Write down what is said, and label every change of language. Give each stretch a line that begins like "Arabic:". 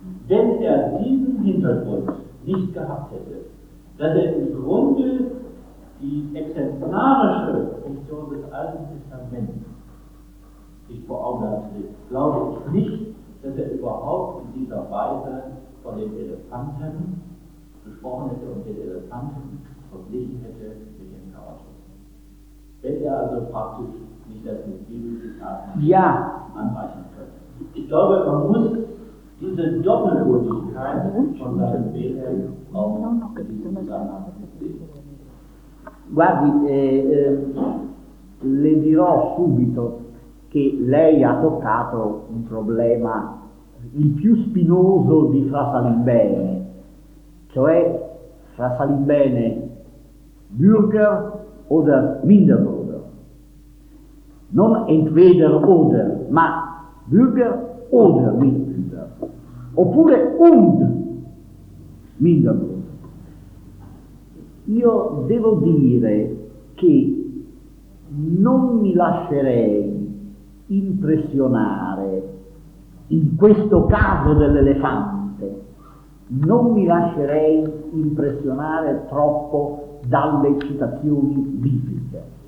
German: denn er diesen Hintergrund nicht gehabt hätte, dass er im Grunde die exemplarische Funktion des Alten Testaments sich vor Augen hat, glaube ich nicht, dass er überhaupt in dieser Weise von den Elefanten gesprochen hätte und den Elefanten verglichen hätte mit dem Chaos. Wenn er also praktisch nicht das mit biblischen Taten anreichen könnte. Ich glaube, man muss diese Doppelwürdigkeit von seinem Wilhelm auch in diesem Zusammenhang sehen.
Italian: Guardi, le dirò subito che lei ha toccato un problema il più spinoso di Fra Salimbene, cioè Fra Salimbene
German: Bürger oder Minderbürger.
Italian: Non
German: entweder oder,
Italian: ma
German: Bürger oder Minderbürger.
Italian: Oppure
German: und Minderbürger.
Italian: Io devo dire che non mi lascerei impressionare, in questo caso dell'elefante, non mi lascerei impressionare troppo dalle citazioni bibliche.